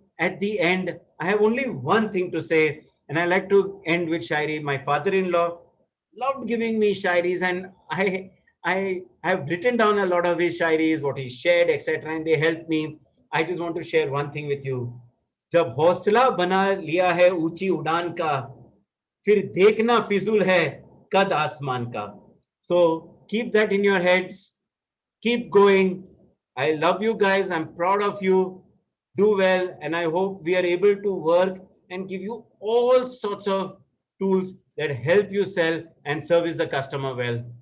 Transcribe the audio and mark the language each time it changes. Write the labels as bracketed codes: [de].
[en] At the end, I have only one thing to say, and I like to end with shairi. My father-in-law loved giving me shairis, and I have written down a lot of his shairis, what he shared, etc., and they helped me. I just want to share one thing with you. [hi] जब हौसला बना लिया है ऊंची उड़ान का, फिर देखना फिजूल है कद आसमान का. [en] So keep that in your heads. Keep going. I love you guys. I'm proud of you. Do well, and I hope we are able to work and give you all sorts of tools that help you sell and service the customer well.